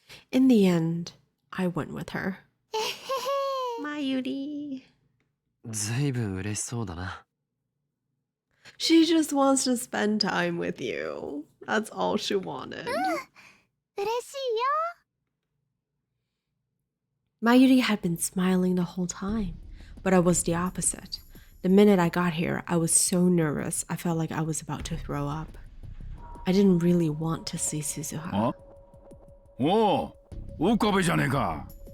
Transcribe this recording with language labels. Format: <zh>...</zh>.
<en>In the end, I went with her. えへへ。</en> <ja>Mayuri. ずいぶん嬉しそうだな。</ja> <en>She just wants to spend time with you. That's all she wanted.</en> <ja>嬉しいよ。</ja> <en>Mayuri had been smiling the whole time, but I was the opposite. The minute I got here, I was so nervous, I felt like I was about to throw up. I didn't really want to see Suzuha.</en> <ja>あ、おう、岡部じゃねえか。</ja>